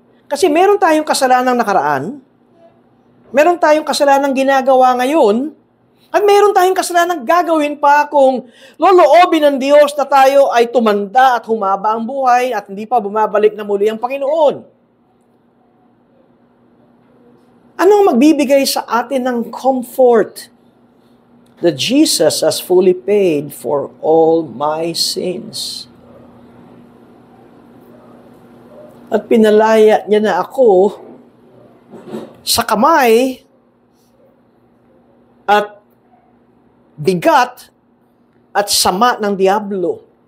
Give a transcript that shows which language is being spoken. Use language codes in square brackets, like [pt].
[tl] Kasi meron tayong kasalanang nakaraan, meron tayong kasalanang ginagawa ngayon, at meron tayong kasalanang gagawin pa kung loloobin ng Diyos na tayo ay tumanda at humaba ang buhay at hindi pa bumabalik na muli ang Panginoon. Anong magbibigay sa atin ng comfort? [en] That Jesus has fully paid for all my sins. [tl] At pinalaya niya na ako sa kamay at bigat at sama ng diablo.